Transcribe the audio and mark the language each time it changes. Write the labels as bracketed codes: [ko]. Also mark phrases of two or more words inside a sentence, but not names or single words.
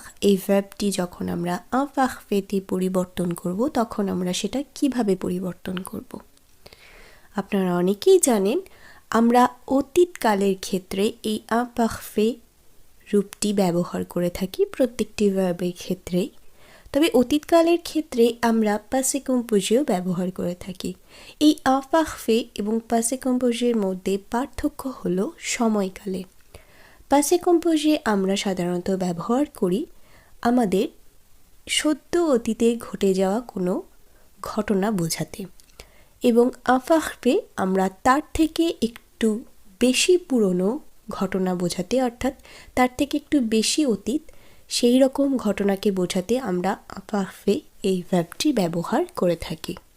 [bn] এই ভার্বটি যখন আমরা imparfait পরিবর্তন করব তখন আমরা সেটা কিভাবে পরিবর্তন করব। আপনারা অনেকেই জানেন আমরা অতীতকালের ক্ষেত্রে এই imparfait রূপটি ব্যবহার করে থাকি প্রত্যেকটি ভার্বের ক্ষেত্রেই। তবে অতীতকালের ক্ষেত্রে আমরা [fr] passé composé [bn] ব্যবহার করে থাকি। এই imparfait এবং [fr] passé composé [bn] মধ্যে পার্থক্য হলো সময়কালে। [fr] passé composé [bn] আমরা সাধারণত ব্যবহার করি আমাদের সদ্য অতীতে ঘটে যাওয়া কোনো ঘটনা বোঝাতে, এবং imparfait আমরা তার থেকে একটু বেশি পুরনো ঘটনা বোঝাতে, অর্থাৎ তার থেকে একটু বেশি অতীত সেই রকম ঘটনাকে বোঝাতে আমরা imparfait এই ভার্বটি ব্যবহার করে থাকি।